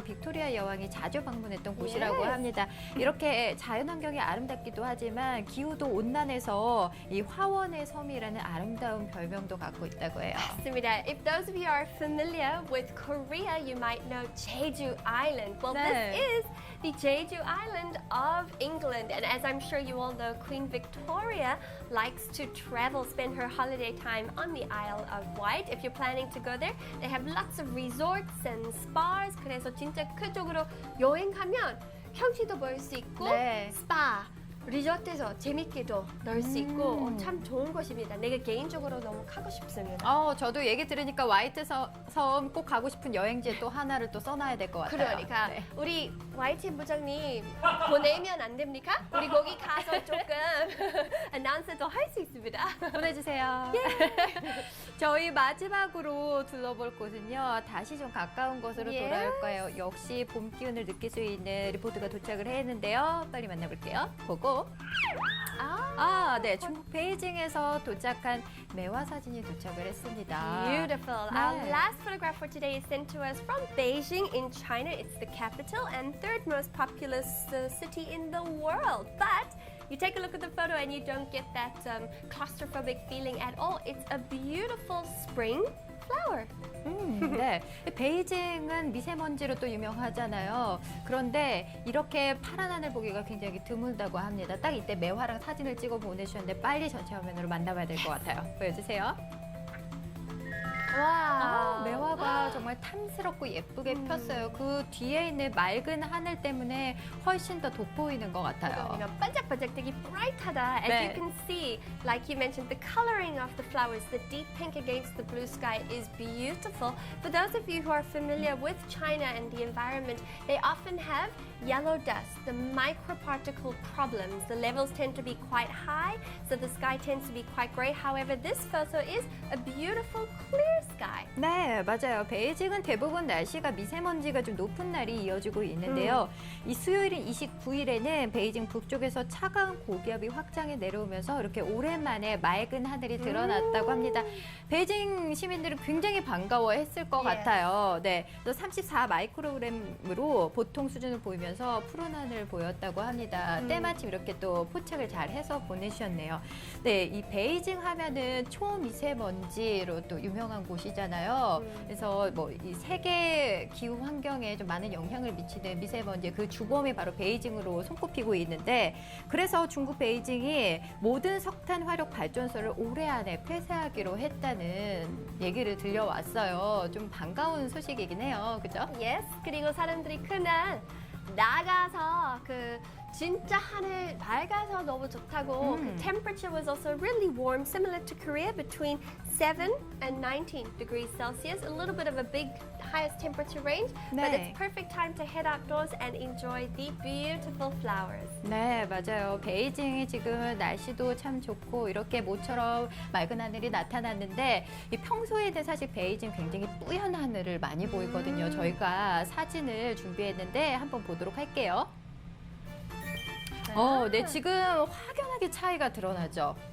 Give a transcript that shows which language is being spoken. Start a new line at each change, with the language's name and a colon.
Korean: 빅토리아 여왕이 자주 방문했던 곳이라고 합니다. 이렇게 자연환경이 아름답기도 하지만 기후도 온난해서 이 화원의 섬이라는 아름다운 별명도 갖고 있다고 해요. 맞습니다.
English: If those of you are familiar with Korea, you might know Jeju Island. Well,
Korean: 네.
English: this is the Jeju Island of England. And as I'm sure you all know, Queen Victoria likes to travel, spend her holiday time on the Isle of Wight. If you're planning to go there, they have lots of resorts and spas.
Korean: 그래서 진짜 그쪽으로 여행 가면 경치도 볼 수 있고 네. 스파, 리조트에서 재밌게도 놀 수 있고 참 좋은 곳입니다. 내가 개인적으로 너무 가고 싶습니다. 저도 얘기 들으니까 화이트 섬 꼭 가고 싶은 여행지에 또 하나를 또 써놔야 될 것 같아요. 그러니까 네. 우리 YT 부장님 보내면 안 됩니까? 우리 거기 가서 조금 아나운서도 할 수 있습니다. 보내주세요. 저희 마지막으로 둘러볼 곳은요. 다시 좀 가까운 곳으로
English: Yes.
Korean: 돌아올 거예요. 역시 봄 기운을 느낄 수 있는 리포트가 도착을 했는데요. 빨리 만나볼게요. 보고. 네. 중국 베이징에서 도착한 매화 사진이 도착을 했습니다.
English: Beautiful.
Korean: 네.
English: Our last photograph for today is sent to us from Beijing in China. It's the capital and third most populous city in the world. But you take a look at the photo and you don't get that claustrophobic feeling at all. It's a beautiful spring flower.
Korean: 네. 베이징은 미세먼지로 또 유명하잖아요. 그런데 이렇게 파란 하늘 보기가 굉장히 드물다고 합니다. 딱 이때 매화랑 사진을 찍어 보내주셨는데 빨리 전체 화면으로 만나봐야 될 것 같아요. 보여주세요. 와. 매화가 정말 탐스럽고 예쁘게 폈어요. 그 뒤에 있는 맑은 하늘 때문에 훨씬 더 돋보이는 것 같아요. 반짝반짝 되게 bright하다.
English: As
Korean: 네.
English: you can see, like you mentioned, the coloring of the flowers, the deep pink against the blue sky is beautiful. For those of you who are familiar with China and the environment, they often have yellow dust, the microparticle problems. The levels tend to be quite high, so the sky tends to be quite gray. However, this photo is a beautiful clear sky.
Korean: 네, 맞아요. 베이징은 대부분 날씨가 미세먼지가 좀 높은 날이 이어지고 있는데요. 이 수요일인 29일에는 베이징 북쪽에서 차가운 고기압이 확장해 내려오면서 이렇게 오랜만에 맑은 하늘이 드러났다고 합니다. 베이징 시민들은 굉장히 반가워했을 것 같아요. 네, 34 마이크로그램으로 보통 수준을 보이면서 푸른 하늘 보였다고 합니다. 때마침 이렇게 또 포착을 잘 해서 보내주셨네요. 네, 이 베이징 하면은 초미세먼지로 또 유명한 곳이잖아요. 그래서 뭐 이 세계 기후 환경에 좀 많은 영향을 미치는 미세먼지 그 주범이 바로 베이징으로 손꼽히고 있는데 그래서 중국 베이징이 모든 석탄 화력 발전소를 올해 안에 폐쇄하기로 했다는 얘기를 들려왔어요. 좀 반가운 소식이긴 해요. 그죠?
English: Yes.
Korean: 그리고 사람들이 그날 나가서 그 진짜 하늘 밝아서 너무 좋다고.
English: The temperature was also really warm, similar to Korea, between 7 and 19 degrees Celsius. A little bit of a big highest temperature range, but
Korean: 네.
English: it's perfect time to head outdoors and enjoy the beautiful flowers.
Korean: 네, 맞아요. 베이징이 지금 날씨도 참 좋고 이렇게 모처럼 맑은 하늘이 나타났는데 이 평소에는 사실 베이징 굉장히 뿌연 하늘을 많이 보이거든요. 저희가 사진을 준비했는데 한번 보도록 할게요. 네, 지금 확연하게 차이가 드러나죠.